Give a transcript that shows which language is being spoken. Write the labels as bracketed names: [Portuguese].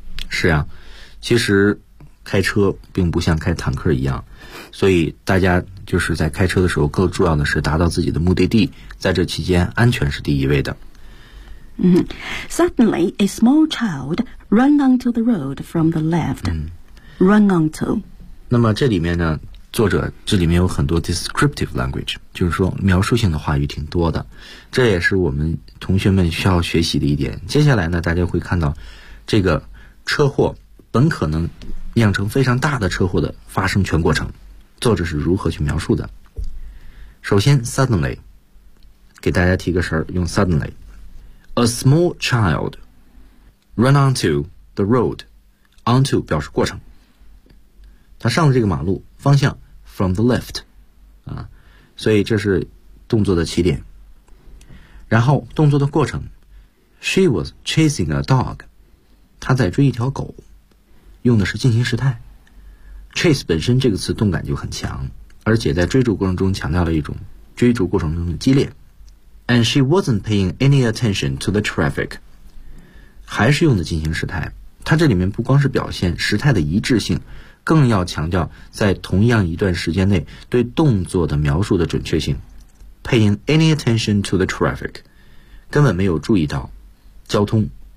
[Chinese] 是啊，其实开车并不像开坦克一样，所以大家就是在开车的时候更重要的是达到自己的目的地，在这期间安全是第一位的。 Mm-hmm. [English] Suddenly, a small child ran onto the road from the left. Run onto. [Chinese] 那么这里面呢，作者这里面有很多 descriptive language, 就是说描述性的话语挺多的，这也是我们同学们需要学习的一点。接下来呢，大家会看到这个车祸本可能酿成非常大的车祸的发生全过程，作者是如何去描述的。首先 suddenly, 给大家提个神儿，用 suddenly, a small child ran onto the road, onto 表示过程，他上了这个马路方向 from the left, 啊，所以这是动作的起点。然后动作的过程 she was chasing a dog, 他在追一条狗，用的是进行时态。 chase 本身这个词动感就很强，而且在追逐过程中强调了一种追逐过程中的激烈。 [English] And she wasn't paying any attention to the traffic. [Chinese] 还是用的进行时态，它这里面不光是表现时态的一致性，更要强调在同样一段时间内对动作的描述的准确性。 [English] Paying any attention to the traffic，根本没有注意到交通。